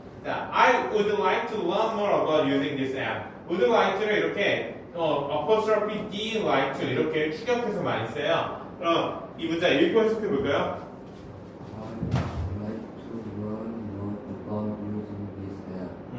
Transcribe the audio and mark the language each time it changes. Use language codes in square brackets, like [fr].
[en] 자, I would like to learn more about using this app. [ko] would like를 이렇게 apostrophe D like to 이렇게 추격해서 많이 써요. 그럼 이 문자 읽고 해석해 볼까요? [en] I'd like to learn more about using this app.